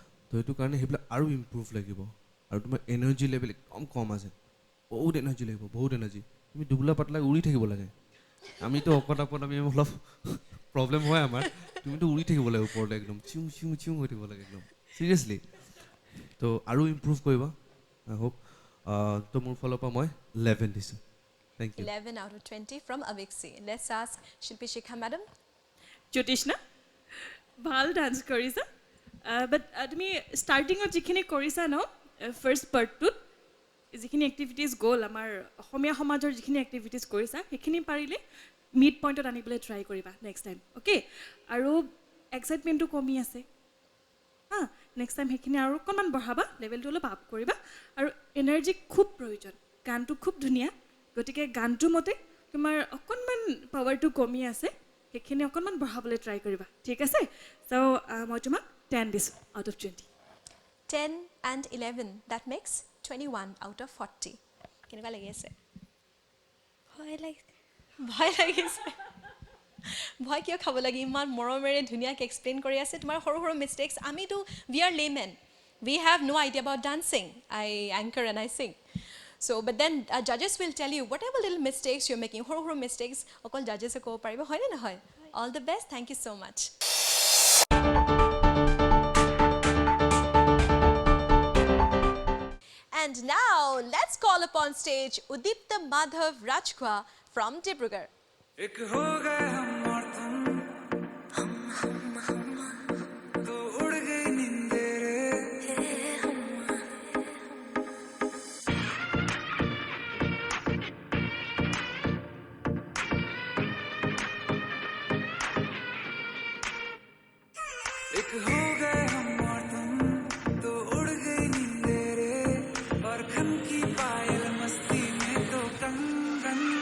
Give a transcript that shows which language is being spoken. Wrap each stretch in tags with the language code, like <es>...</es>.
<as>তো সেইটো কাৰণে সেইবিলাক আৰু ইম্প্ৰুভ লাগিব আৰু তোমাৰ এনাৰ্জি লেভেল একদম কম আছে বহুত এনাৰ্জি লাগিব বহুত এনাৰ্জি তুমি দুবলা পাতলা উৰি থাকিব লাগে আমিতো অকত আমি অলপ প্ৰব্লেম হয় আমাৰ তুমিতো উৰি থাকিব লাগে ওপৰলৈ একদম চিউ চিউ চিউ হৈ থাকিব লাগে একদম চিৰিয়াছলি তো আৰু ইম্প্ৰুভ কৰিবা আই হোপ তো মোৰ ফালৰ পৰা মই 11 দিছোঁ thank U</as> <en>11 out of 20 from Aviksi let's ask Shilpi Shikha madam</en> <as>জ্যোতিষ্ণা ভাল ডান্স কৰিছা বাট তুমি ষ্টাৰ্টিঙত যিখিনি কৰিছা ন ফাৰ্ষ্ট পাৰ্টটোত যিখিনি এক্টিভিটিজ গ'ল আমাৰ অসমীয়া সমাজৰ যিখিনি এক্টিভিটিজ কৰিছা সেইখিনি পাৰিলে মিড পইণ্টত আনিবলৈ ট্ৰাই কৰিবা নেক্সট টাইম অ'কে আৰু এক্সাইটমেণ্টটো কমি আছে হা নেক্সট টাইম সেইখিনি আৰু অকণমান বঢ়াবা লেভেলটো অলপ আপ কৰিবা আৰু এনাৰ্জি খুব প্ৰয়োজন গানটো খুব ধুনীয়া গতিকে গানটো মতে তোমাৰ অকণমান পাৱাৰটো কমি আছে সেইখিনি অকণমান বঢ়াবলৈ ট্ৰাই কৰিবা ঠিক আছে চ' মই তোমাক 10 দিছোঁ out of 20</as> <en>10 and 11 that makes 21 out of 40</en> <as>কেনেকুৱা লাগি আছে ভয় লাগিছে ভয় লাগিছে ভয় কিয় খাব লাগে ইমান মৰমেৰে ধুনীয়াকৈ এক্সপ্লেইন কৰি আছে তোমাৰ সৰু সৰু মিষ্টেক্স আমিতো</as> <en>we are laymen we have no idea about dancing I anchor and I sing so but then judges will tell you whatever little mistakes you're making</en> <as>সৰু সৰু mistakes অকল judges ক'ব পাৰিব হয়নে নহয়</as> <en>all the best thank you so much and now let's call upon stage Udipta Madhav Rajkwa from Dibrugarh</en> <hi>एक हो गए हम और तुम तो उड़ गई नींदे रे एक हो गए हम और तुम तो उड़ गई नींदे रे और खन की पायल मस्ती में तो कंगन</hi>